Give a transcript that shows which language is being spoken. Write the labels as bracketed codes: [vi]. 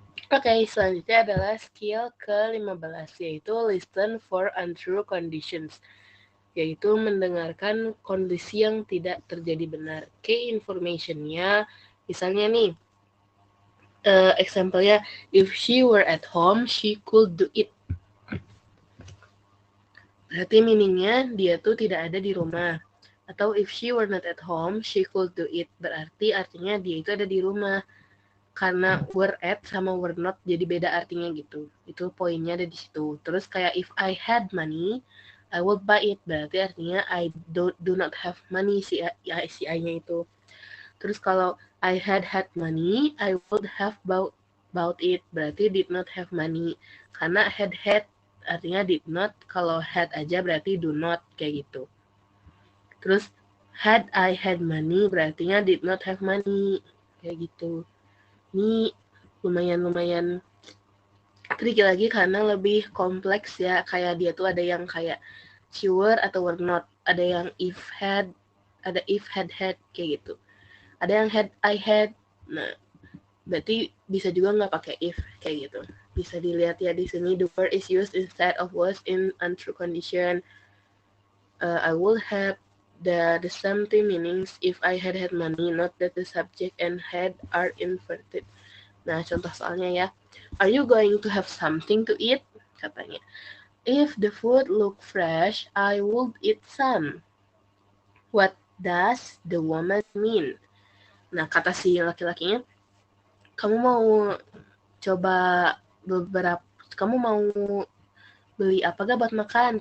[id] Oke, selanjutnya adalah skill ke-15, yaitu listen for untrue conditions, yaitu mendengarkan kondisi yang tidak terjadi benar. [en] Key information-nya, [id] misalnya nih, [en] example-nya, if she were at home, she could do it. [id] Berarti meaning-nya dia tuh tidak ada di rumah. [en] Atau if she were not at home, she could do it. [id] Berarti artinya dia itu ada di rumah. Karena were at sama were not jadi beda artinya gitu. Itu poinnya ada di situ. Terus kayak [en] if I had money, I would buy it. [id] Berarti artinya [en] I do not have money, [id] si I-nya itu. Terus kalau [en] I had money, I would have bought it. Berarti did not have money. Karena had artinya did not. Kalau had [id] aja berarti [en] do not, [id] kayak gitu. [en] Terus had I had money berartinya did not have money, kayak gitu. [id] Ini lumayan tricky lagi karena lebih kompleks ya. Kayak dia tuh ada yang kayak [en] she were [id] atau [en] were not. [id] Ada yang if had, ada if had kayak gitu. Ada yang [en] had I had. [id] Nah, berarti bisa juga nggak pakai if kayak gitu. Bisa dilihat ya di sini, [en] the word is used instead of was in untrue condition. I would have the same meanings if I had money, not that the subject and had are inverted. [id] Nah, contoh soalnya ya. [en] Are you going to have something to eat? Katanya. If the food look fresh, I would eat some. What does the woman mean? [id] Nah, kata si laki-lakinya, kamu mau coba kamu mau beli apa gak buat makan?